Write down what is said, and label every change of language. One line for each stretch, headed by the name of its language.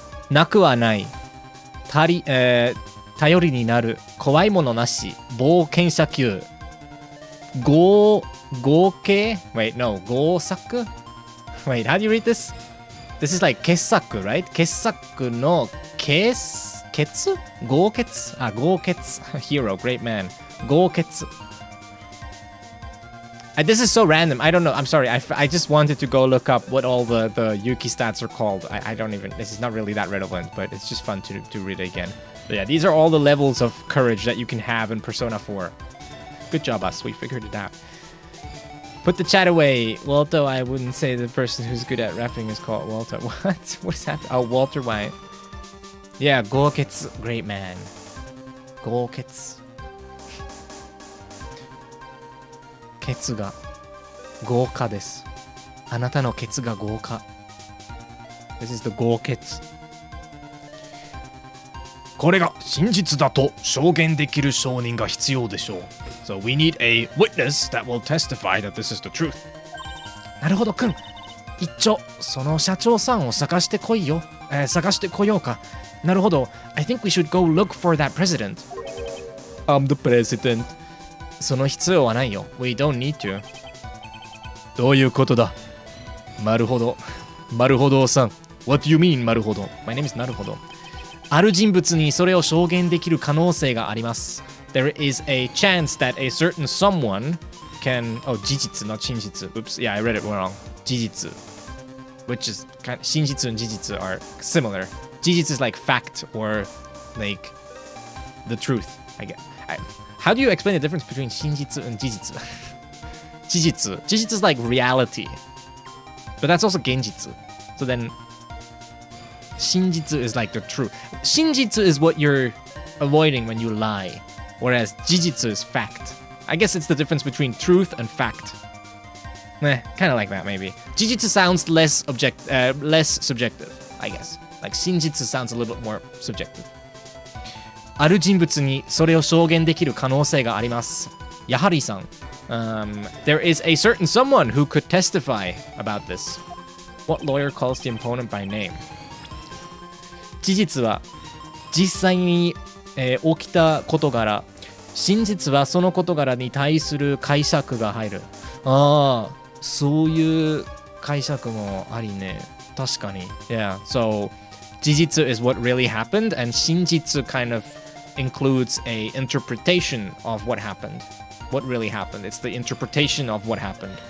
Japanese: なくはない。頼りになる。怖いものなし。冒険者級。合計
English: Wait, no. 合作 Wait, how do you read this? This is like 傑作, right?
Japanese: 傑作の傑合傑あ、合傑
English: Hero, great man. 合傑This is so random. I don't know. I'm sorry. I just wanted to go look up what all the Yuki stats are called. I don't even... This is not really that relevant, but it's just fun to read it again. But yeah, these are all the levels of courage that you can have in Persona 4. Good job, us. We figured it out. Put the chat away. Walter, I wouldn't say the person who's good at rapping is called Walter. What? What's happening? Oh, Walter White. Yeah, Goketsu. Great man. Goketsu.
Japanese: ケツが豪華です。あなたのケツが豪華。
English: This is the 豪ケツ。
Japanese: これが真実だと証言できる証人が必要でしょう。
English: So we need a witness that will testify that this is the truth.
Japanese: なるほどくん。一丁、その社長さんを探してこいよ。探してこようか。なるほど。
English: I think we should go look for that president. I'm the president.
Japanese: その必要はないよ。
English: We don't need to.
Japanese: どういうことだ？なるほど。なるほどさん。
English: What do you mean, なるほど？ My name is なるほど。
Japanese: ある人物にそれを証言できる可能性があります。
English: There is a chance that a certain someone can... Oh, 事実, not 真実.Oops, yeah, I read it wrong. 事実.Which is... 真実and 事実 are similar. 事実 is like fact or like the truth, I guess. How do you explain the difference between 真実 and 事実?
Japanese: 事実.
English: 事実 is like reality. But that's also 現実. So then... 真実 is like the truth. 真実 is what you're avoiding when you lie. Whereas 事実 is fact. I guess it's the difference between truth and fact. Kind of like that maybe. 事実 sounds less subjective, I guess. Like 真実 sounds a little bit more subjective.
Japanese: ある人物にそれを証言できる可能性があります。やはりさん。
English: There is a certain someone who could testify about this. What lawyer calls the opponent by name?
Japanese: 事実は実際に、起きた事柄。真実はその事柄に対する解釈が入る。ああ、そういう解釈もありね。確かに。
English: Yeah, so 事実 is what really happened, and 真実 kind of includes a interpretation of what happened. What really happened. It's the interpretation of what happened.